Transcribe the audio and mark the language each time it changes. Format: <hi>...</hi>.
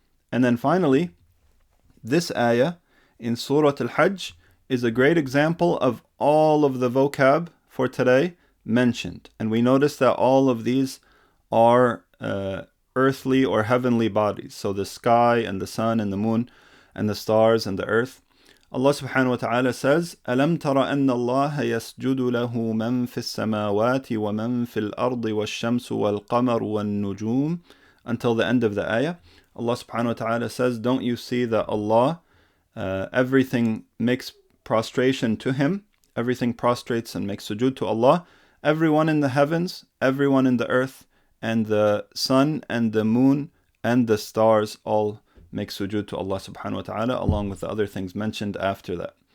<en>And then finally, this ayah in Surah Al-Hajj is a great example of all of the vocab for today mentioned. And we notice that all of these are earthly or heavenly bodies. So the sky and the sun and the moon and the stars and the earth.</en> <ar>Allah subhanahu wa ta'ala says, أَلَمْ تَرَ أَنَّ اللَّهَ يَسْجُدُ لَهُ مَنْ فِي السَّمَاوَاتِ وَمَنْ فِي الْأَرْضِ وَالشَّمْسُ وَالْقَمَرُ وَالنُّجُومُ,</ar> <en>until the end of the ayah. Allah subhanahu wa ta'ala says, don't you see that Allah, everything makes prostration to him, everything prostrates and makes sujood to Allah, everyone in the heavens, everyone in the earth, and the sun and the moon and the stars all make sujood to Allah subhanahu wa ta'ala, along with the other things mentioned after that.</en>